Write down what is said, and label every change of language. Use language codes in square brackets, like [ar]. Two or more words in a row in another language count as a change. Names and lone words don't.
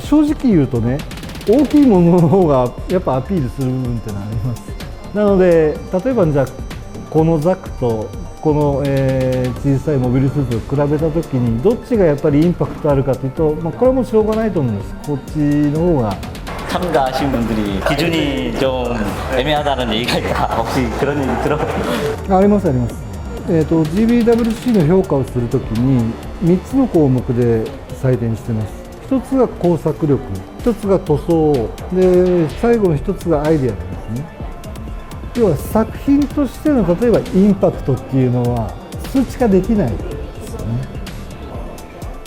[ja] 正直言うとね、大きいものの方がやっぱアピールする部分ってのはあります。なので例えばじゃあこのザクとこの、小さいモビルスーツを比べた時にどっちがやっぱりインパクトあるかというと、これはもうしょうがないと思うんです。こっちの方が。 [ko] 참가하신 분들이 기준이 좀 애매하다는 얘기가 있다. 혹시 그런 얘기 들어? [ja] ありますあります。GBWC の評価をするときに3つの項目で採点してます。1つが工作力、1つが塗装で、最後の1つがアイデアなんですね。要は作品としての例えばインパクトっていうのは数値化できないですよね。